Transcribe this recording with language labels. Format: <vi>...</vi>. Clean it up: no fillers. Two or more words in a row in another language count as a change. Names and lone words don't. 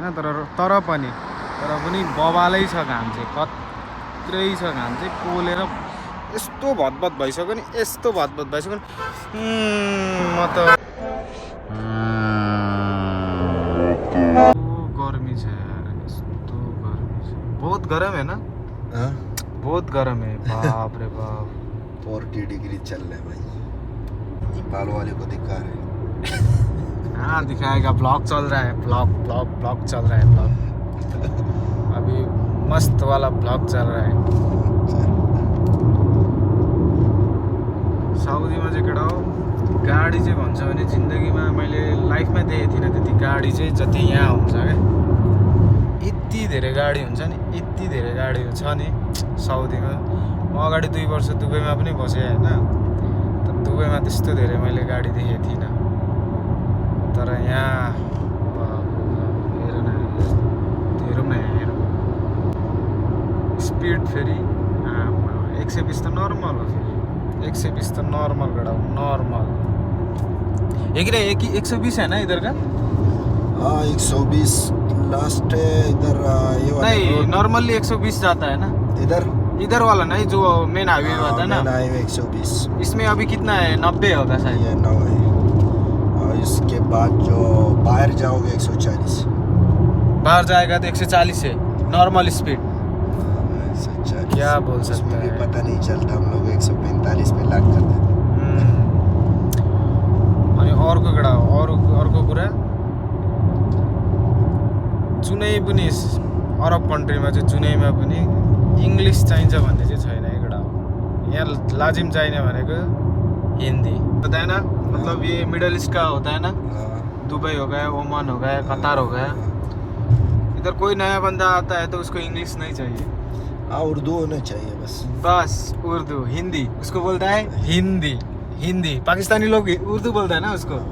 <ne>तर पनि बवालै छ घाम चाहिँ, कत्रै छ घाम चाहिँ। पोलेर यस्तो भतभत भइसक्यो नि, यस्तो भतभत भइसक्यो नि। म त गर्मी छ यार, यस्तो गर्मी छ।</ne> <hi>बहुत गरम है ना? बहुत गरम है, बाप रे बाप। 40 डिग्री चल रहा है भाई। नेपाल वाले को दिखा रहे हैं। हाँ दिखाएगा, ब्लॉग चल रहा है, ब्लॉग चल रहा है, ब्लॉग अभी मस्त वाला ब्लॉग चल रहा है।</hi> <ne>साउदीमा चाहिँ केटा हो, गाडी चाहिँ भन्छ भने जिन्दगीमा मैले लाइफमा देखेको थिइनँ त्यति गाडी चाहिँ जति यहाँ हुन्छ क्या। यति धेरै गाडी हुन्छ नि, यति धेरै गाडी छ नि साउदीमा। म अगाडि 2 वर्ष दुबईमा पनि बसेँ होइन, तर दुबईमा त्यस्तो धेरै मैले गाडी देखेको थिइनँ। तर यहाँ हेरौँ स्पिड फेरि 120 त नर्मल हो।</ne> <hi>फेरि 120 तो नॉर्मल गड़ा, नॉर्मल एक 120 है ना इधर का? हाँ 120 लास्ट है इधर। ये वाला नहीं नॉर्मली 120 जाता है ना इधर वाला नहीं, जो मेन हाईवे होता है ना,</hi> <en>main highway 120.</en> <hi>इसमें अभी कितना है? 90 होगा शायद। ये 9 है। और इसके बाद जो बाहर जाओगे 140। बाहर जाएगा तो 140 है</hi> <en>normal speed.</en> <hi>140 क्या बोल सकते हैं, पता नहीं चलता। हम लोग 145 पे लाग करते हैं।</hi> <ne>अनि अर्को कुरा जुनै पनि अरब कन्ट्रीमा चाहिँ जुनैमा पनि इङ्ग्लिस चाहिन्छ भन्ने चाहिँ छैन। एउटा यहाँ लाजिम चाहिने भनेको</ne> <hi>हिंदी होता है ना, मतलब ये मिडल ईस्ट का होता है ना, दुबई हो गया, ओमान हो गया, कतार हो गया। इधर कोई नया बंदा आता है तो उसको इंग्लिश नहीं चाहिए, उर्दू होना चाहिए बस उर्दू हिंदी उसको बोलता है। हिंदी पाकिस्तानी लोग उर्दू बोलता है ना उसको।</hi>